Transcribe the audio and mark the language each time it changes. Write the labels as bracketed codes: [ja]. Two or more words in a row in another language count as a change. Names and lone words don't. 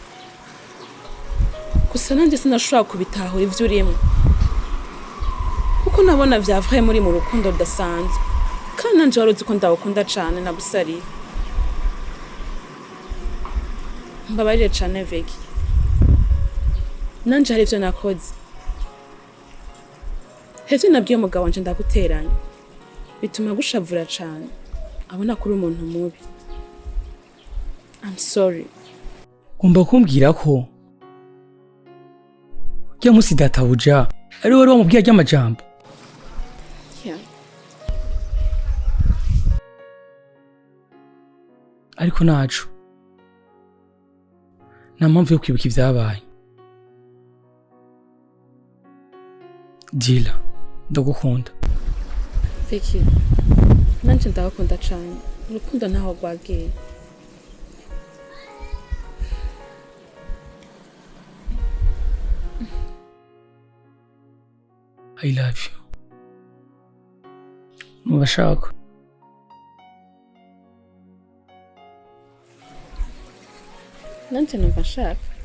[rn] Gusa nanjye sinashobora kubitahura ibyo urimo. Kuko nabona vyavuye muri mu rukundo rudasanzwe. Kandi nanje waruzi ko ndagukunda cyane na busari. Mbabarire cyane Vicky. Nanje hari ivyo nakoze. Hevyo nabwiye umugabo wanje ndaguteranya. Bituma gushavura cyane. Abona kuri umuntu mubi. [en] I'm sorry. [rn] Kumba kumbwira ko kya musi databuja ari wari wamubwiye ajya amajambo. Yeah. ariko nacu nta mpamvu yo kwibuka ibyabaye. Dila ndagukunda. Vicky nanje ndagukunda cyane urukundo ntaho rwagiye. [en] I love you. [rn] Mubashaka. Nanje numva nshaka.